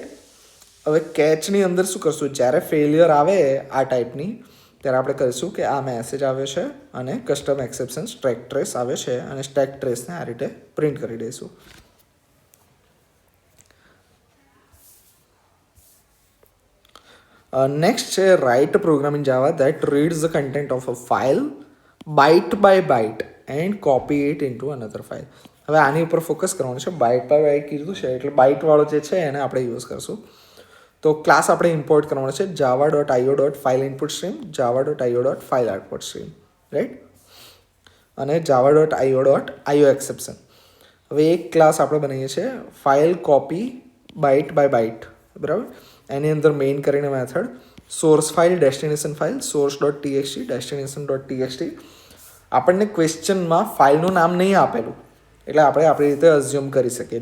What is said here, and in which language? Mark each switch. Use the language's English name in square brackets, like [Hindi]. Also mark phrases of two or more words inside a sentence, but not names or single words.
[Gujarati] હવે કેચની અંદર શું કરશું, જ્યારે ફેલિયર આવે આ ટાઈપની ત્યારે આપણે કરીશું કે આ મેસેજ આવ્યો છે અને [English] custom exception stack trace [Gujarati] આવે છે અને [English] stack traceને [Gujarati] આ રીતે પ્રિન્ટ કરી દઈશું. [English] નેક્સ્ટ છે write program in Java that reads the content of a file byte by byte and copy it into another file. [Gujarati] હવે આની ઉપર ફોકસ કરવાનું છે. [English] byte by byte [Gujarati] કીધું છે એટલે બાઇટવાળો જે છે એને આપણે યુઝ કરશું. તો ક્લાસ આપણે ઇમ્પોર્ટ કરવાનો છે [English] java.io.file input stream, java.io.file output stream, [Gujarati] રાઈટ, અને [English] java.io.io exception. [Gujarati] હવે એક ક્લાસ આપણે બનાવીએ છીએ [English] file copy byte by byte, [Gujarati] બરાબર. એની અંદર મેઇન કરીને [English] method source file, destination file, source dot txt, destination dot txt. [Gujarati] આપણને ક્વેશ્ચનમાં ફાઇલનું નામ નહીં આપેલું એટલે આપણે આપણી રીતે અઝ્યુમ કરી શકીએ.